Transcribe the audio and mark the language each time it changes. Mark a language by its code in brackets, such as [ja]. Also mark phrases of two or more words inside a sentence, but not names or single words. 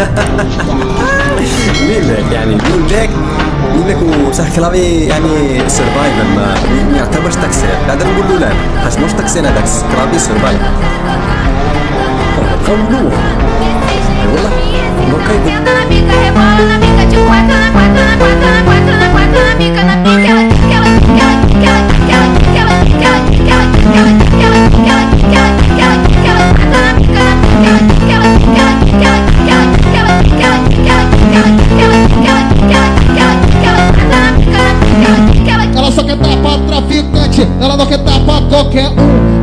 [ar] مين لك يعني مين لك وصح كلامي يعني سرفايفر ما يعتبرش تكسير. بعدين نقول له لا خاص مش تكسير هذاك كلامي سرفايفر قولوه والله ما كاين. [pt] Senta na pica, rebola na pica, de quatro na quatro na quatro na quatro na quatro na pica, na pica, ela só quer dar pra traficante, ela não quer dar pra qualquer um.